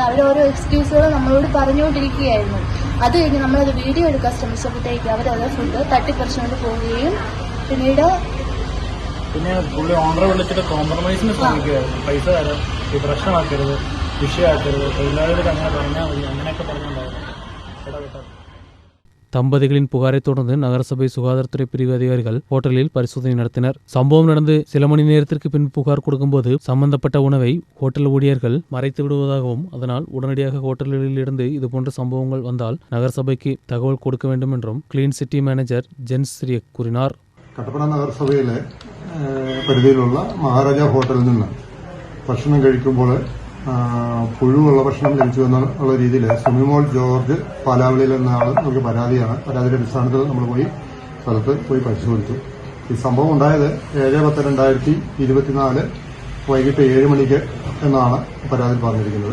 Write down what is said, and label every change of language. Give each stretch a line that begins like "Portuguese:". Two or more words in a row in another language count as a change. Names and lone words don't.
Malayalam: അവർ ഓരോ എക്സ്ക്യൂസുകൾ നമ്മളോട് പറഞ്ഞുകൊണ്ടിരിക്കുകയായിരുന്നു. അത് കഴിഞ്ഞ് നമ്മളത് വീഡിയോ എടുക്കാൻ ശ്രമിച്ചപ്പോഴത്തേക്ക് അവരത് ഫുഡ് തട്ടിപ്പറിച്ചുകൊണ്ട് പോവുകയും പിന്നെ പുള്ളി ഓണറെ വിളിച്ചിട്ട് കോംപ്രമൈസിന് ശ്രമിക്കുകയായിരുന്നു. പൈസ തരാം, ഈ പ്രശ്നമാക്കരുത്, വിഷയമാക്കരുത്, തൊഴിലാളികൾക്ക് അങ്ങനെ പറഞ്ഞാൽ മതി, അങ്ങനെയൊക്കെ പറഞ്ഞുണ്ടായിരുന്നു.
Tamil: தம்பதிகளின் புகாரை தொடர்ந்து நகரசபை சுகாதாரத்துறை பிரிவு அதிகாரிகள் ஹோட்டலில் பரிசோதனை நடத்தினர். சம்பவம் நடந்து சில மணி நேரத்திற்கு பின் புகார் கொடுக்கும்போது சம்பந்தப்பட்ட உணவை ஹோட்டல் ஊழியர்கள் மறைத்து விடுவதாகவும் அதனால் உடனடியாக ஹோட்டல்களில் இருந்து இதுபோன்ற சம்பவங்கள் வந்தால் நகரசபைக்கு தகவல் கொடுக்க வேண்டும் என்றும் கிளீன் சிட்டி மேனேஜர் ஜென்ஸ் ஸ்ரீ கூறினார்.
Malayalam: കട്ടപ്പന നഗരസഭയിലെ പരിധിയിലുള്ള മഹാരാജ ഹോട്ടലിൽ നിന്ന് ഭക്ഷണം കഴിക്കുമ്പോൾ പുഴുവുള്ള ഭക്ഷണം ലഭിച്ചു എന്നുള്ള രീതിയിൽ സുമിമോൾ ജോർജ് പാലാവളിയിൽ എന്ന ആൾ നമുക്ക് പരാതിയാണ്. പരാതിയുടെ അടിസ്ഥാനത്തിൽ നമ്മൾ സ്ഥലത്ത് പോയി പരിശോധിച്ചു. ഈ സംഭവം ഉണ്ടായത് 7/10/2024 വൈകിട്ട് 7 മണിക്ക് എന്നാണ് പരാതിയിൽ പറഞ്ഞിരിക്കുന്നത്.